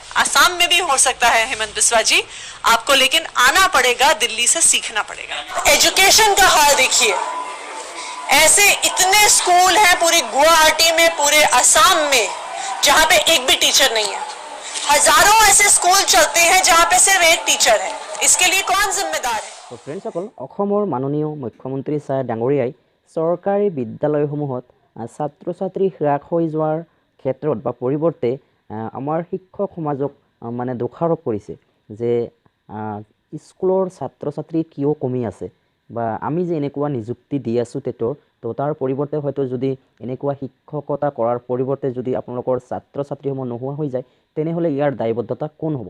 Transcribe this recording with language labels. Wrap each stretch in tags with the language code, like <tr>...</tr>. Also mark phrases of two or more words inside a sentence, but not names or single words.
<hi>असम में भी हो सकता है हेमंत बिस्वा जी, आपको लेकिन आना पड़ेगा, दिल्ली से सीखना पड़ेगा। एजुकेशन का हाल देखिए, ऐसे इतने स्कूल हैं पूरी गुवाहाटी में, पूरे असम में, जहाँ पे एक भी टीचर नहीं है। हजारों ऐसे स्कूल चलते हैं जहाँ पे सिर्फ एक टीचर है। इसके लिए कौन जिम्मेदार है? तो फ्रेंड्सসকল,</hi> <as>অসমৰ মাননীয় মুখ্যমন্ত্ৰী ছাৰ ডাঙৰীয়াই চৰকাৰী বিদ্যালয়সমূহত ছাত্ৰ ছাত্ৰী হ্ৰাস হৈ যোৱাৰ ক্ষেত্ৰত বা পৰিৱৰ্তে আমাৰ শিক্ষক সমাজক মানে দোষাৰোপ কৰিছে যে স্কুলৰ ছাত্ৰ ছাত্ৰী কিয় কমি আছে বা আমি যে এনেকুৱা নিযুক্তি দি আছোঁ টেটৰ, তো তাৰ পৰিৱৰ্তে হয়তো যদি এনেকুৱা শিক্ষকতা কৰাৰ পৰিৱৰ্তে যদি আপোনালোকৰ ছাত্ৰ ছাত্ৰীসমূহ নোহোৱা হৈ যায়, তেনেহ'লে ইয়াৰ দায়বদ্ধতা কোন হ'ব?</as>